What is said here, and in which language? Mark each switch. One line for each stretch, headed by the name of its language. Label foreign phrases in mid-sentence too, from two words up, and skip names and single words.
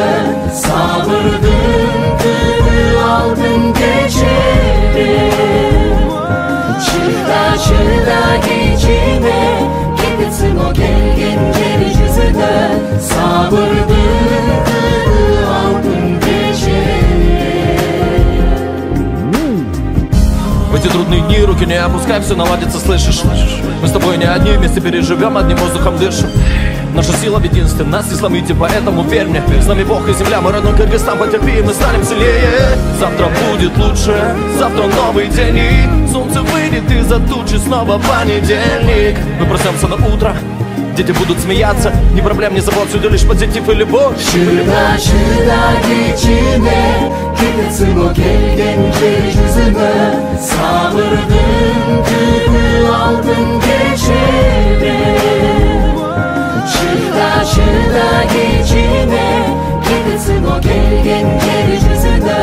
Kyrgyz: Сабырдын түбү алтын дечере, чыда кичине кететсин о келген жер жүзүнө. Сабырдын түбү алтын дечере.
Russian: В эти трудные дни руки не опускай, все наладится, слышишь? Мы с тобой не одни, вместе переживем, одним воздухом дышим. Наша сила в единстве, нас не сломите, поэтому верь мне. С нами Бог и земля, мы родной Кыргызстан, потерпи, мы станем сильнее. Завтра будет лучше, завтра новый день, и солнце выйдет из-за тучи, снова понедельник. Мы проснемся на утро, дети будут смеяться, ни проблем, ни забот, сюда лишь позитив и любовь.
Kyrgyz: Чыда кичине кететсин о келген жер жүзүнө. Сабырдын түбү алтын дечере, чыда кичине кететсин о келген жер жүзүнө.